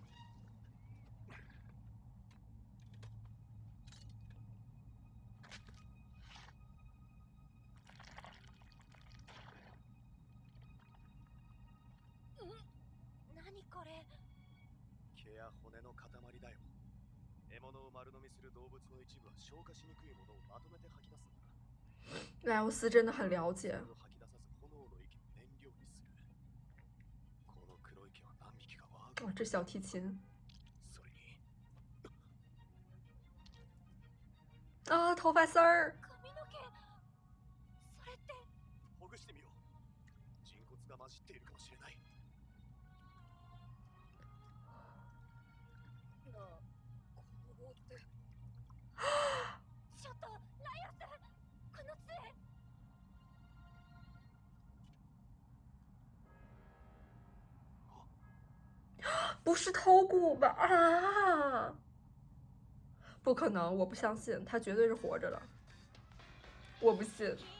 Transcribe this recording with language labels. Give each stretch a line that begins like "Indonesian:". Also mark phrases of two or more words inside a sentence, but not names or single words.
Japanese: 何これ？毛や骨の塊だよ。獲物を丸飲みする動物の一部は消化しにくいものをまとめて吐き出すんだ。
Chinese: 莱欧斯真的很了解。
Japanese: 吐き出さず炎の息の燃料にする。この黒い毛は何匹かは。
Chinese: 哦，这小提琴。
Japanese: それに。
Chinese: 啊，头发丝儿。
Japanese: 髪の毛。それって。ほぐしてみよう。人骨が混じっているかもしれない。こうって。ちょっとライオス、この杖。
Chinese: 不是头骨吧？啊！不可能，我不相信，他绝对是活着的，我不信。